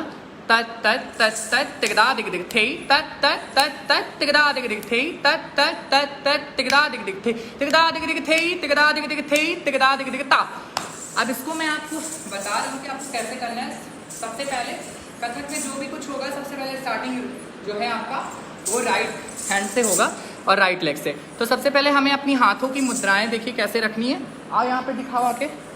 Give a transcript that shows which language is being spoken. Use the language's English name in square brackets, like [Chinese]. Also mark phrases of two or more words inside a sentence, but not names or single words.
[Hindi] तत तत तत तत तिगदा दिग दिग थे, तत तत तत तत तिगदा दिग दिग थे, तत तत तत तत तिगदा दिग दिग थे, तिगदा दिग दिग थे, तिगदा दिग दिग थे, तिगदा दिग दिग ता। अब इसको मैं आपको बता रही हूँ कि आपको कैसे करना है। सबसे पहले कथक में जो भी कुछ होगा, सबसे पहले स्टार्टिंग जो है आपका वो [English] right hand [Hindi] से होगा और [English] right leg [Hindi] से। तो सबसे पहले हमें अपनी हाथों की मुद्राएं देखिए कैसे रखनी है। आओ यहाँ पे दिखाओ आके।